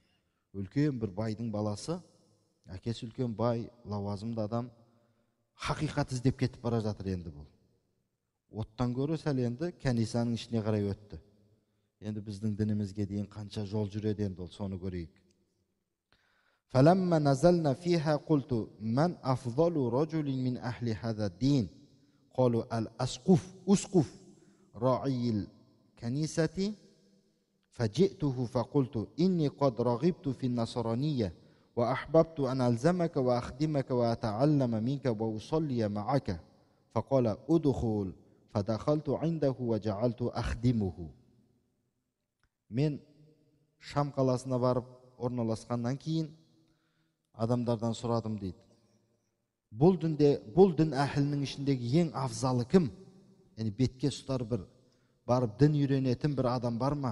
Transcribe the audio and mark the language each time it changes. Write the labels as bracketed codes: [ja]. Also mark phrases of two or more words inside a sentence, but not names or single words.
[kk] Үлкен бір байдың баласы, әкесі үлкен бай, лауазымды адам, хақиқат іздеп кетіп бара жатыр енді бұл. Оттан гөрі сәл енді кәнисаның ішіне қарай өтті. Енді біздің дінімізге дейін қанша жол жүреді енді ол, соны көрейік. [ar] فَلَمَّا نَزَلْنَا فِيهَا قُلْتُ مَنْ أَفْضَلُ رَجُلٍ مِنْ أَهْلِ هَذَا الدِّينِ قَالُوا الْأَسْقُفُ راعي الكنيسة فجئته فقلت إني قد رغبت في النصرانية وأحببت أن ألزمك وأخدمك وأتعلم منك وأصلي معك فقال أدخل فدخلت عنده وجعلت أخدمه. [kk] Мен Шам қаласына барып орналасқаннан кейін адамдардан сұрадым дейді. Бұл дін әхілінің ішіндегі ең афзалы кім? Яғни бетке ұстар бір, барып дін үйренетін бір адам бар ма?